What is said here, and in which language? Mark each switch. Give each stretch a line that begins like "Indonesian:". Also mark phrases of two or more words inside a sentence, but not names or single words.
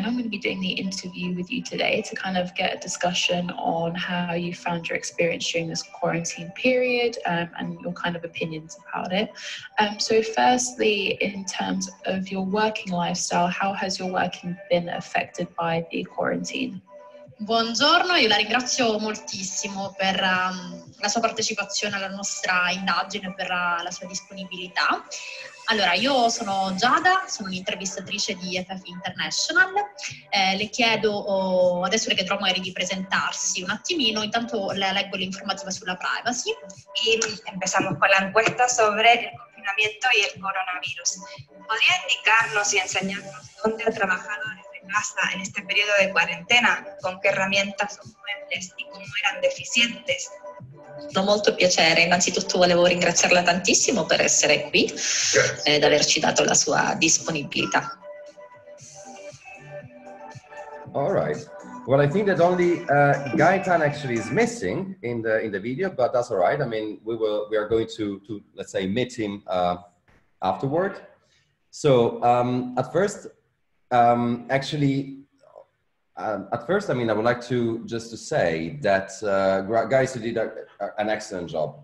English: I'm going to be doing the interview with you today to kind of get a discussion on how you found your experience during this quarantine period and your kind of opinions about it. So firstly, in terms of your working lifestyle, how has your working been affected by the quarantine?
Italian: Buongiorno, io la ringrazio moltissimo per la sua partecipazione alla nostra indagine, per la sua disponibilità. Allora, io sono Giada, sono un'intervistatrice di FFI International. Le chiedo, adesso le chiederò magari di presentarsi un attimino, intanto le leggo l'informativa sulla privacy.
Spanish: Y empezamos con la encuesta sobre el confinamiento y el coronavirus. ¿Podría indicarnos y enseñarnos dónde ha trabajado desde casa en este periodo de cuarentena? ¿Con qué herramientas o muebles y cómo eran deficientes?
Italian: Molto piacere, innanzitutto volevo ringraziarla tantissimo per essere qui ed averci dato la sua disponibilità.
English: All right. Well, I think that only Gaetan actually is missing in the video, but that's all right. I mean, we are going to let's say meet him afterward. So at first, I mean, I would like to say that guys, you did an excellent job.